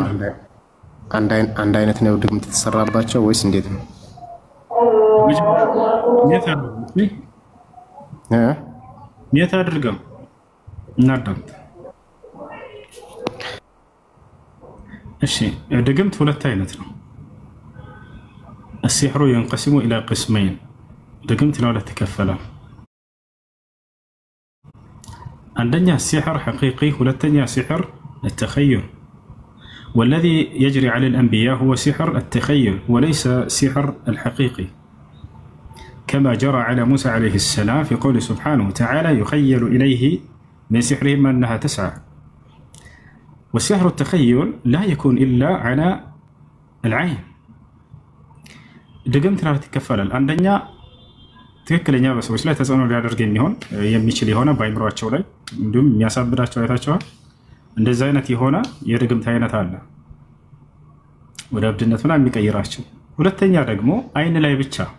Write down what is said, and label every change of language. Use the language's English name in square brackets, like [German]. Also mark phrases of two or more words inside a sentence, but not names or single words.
[Amharic] አንድ አይነት ነው ድግምት የተሰራባቸው ወይስ እንዴት ነው? የት አድርገው እናዳምጥ። እሺ ድግምት ሁለት አይነት ነው። [Arabic] السحر ينقسم إلى قسمين. [Amharic] ድግምት ለሁለት ይከፈላል። አንደኛ [Arabic] السحر حقيقي [Amharic] ሁለተኛ [Arabic] سحر التخيل. والذي يجري على الأنبياء هو سحر التخيل وليس سحر الحقيقي. كما جرى على موسى عليه السلام في قول سبحانه وتعالى يخيل إليه من سحرهم أنها تسعى. والسحر التخيل لا يكون إلا على العين. [Amharic] ድግምት ናት ይከፈላል። አንደኛ ትክክለኛ በሰዎች ላይ ተጽዕኖ ሊያደርግ የሚችል የሆነ በአይምሯቸው ላይ እንዲሁም የሚያሳብዳቸው አይታቸዋል። እንደዚህ አይነት የሆነ የድግምት አይነት አለ ወደ እብድነት ምናምን የሚቀይራቸው። ሁለተኛ ደግሞ አይን ላይ ብቻ